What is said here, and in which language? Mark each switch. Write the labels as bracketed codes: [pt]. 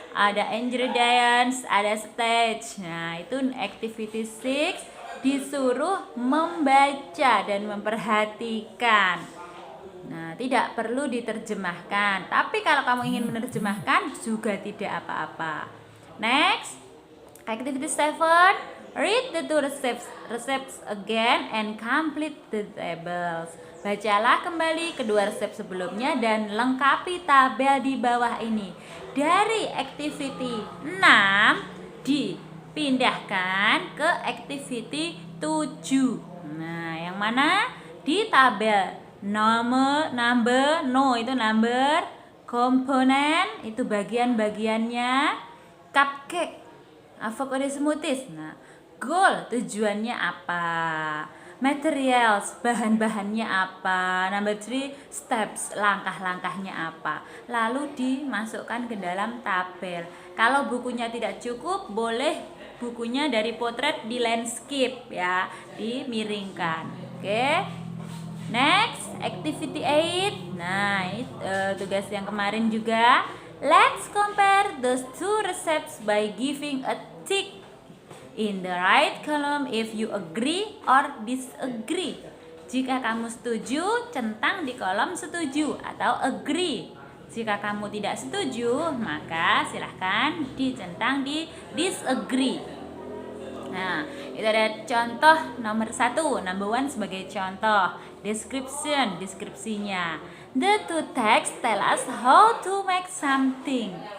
[id] Ada ingredients, ada stage. Nah, itu activity 6 disuruh membaca dan memperhatikan. Nah, tidak perlu diterjemahkan. Tapi kalau kamu ingin menerjemahkan juga tidak apa-apa. [en] Next, activity 7. Read the two recipes again and complete the tables. [id] Bacalah kembali kedua resep sebelumnya dan lengkapi tabel di bawah ini. Dari activity 6 dipindahkan ke activity 7. Nah, yang mana di tabel number komponen itu bagian-bagiannya, cupcake, avocado smoothies. Nah, goal tujuannya apa? Materials, bahan-bahannya apa? Number 3, steps, langkah-langkahnya apa? Lalu dimasukkan ke dalam tabel. Kalau bukunya tidak cukup, boleh bukunya dari potret di landscape ya, dimiringkan. Oke. [en] Next, activity 8. [id] Nah, ini tugas yang kemarin juga. [en] Let's compare those two recipes by giving a tick in the right column if you agree or disagree. [id] Jika kamu setuju, centang di kolom setuju atau agree. Jika kamu tidak setuju, maka silahkan dicentang di disagree. Nah, itu ada contoh nomor 1, number 1 sebagai contoh. Description, deskripsinya. [en] The two texts tell us how to make something.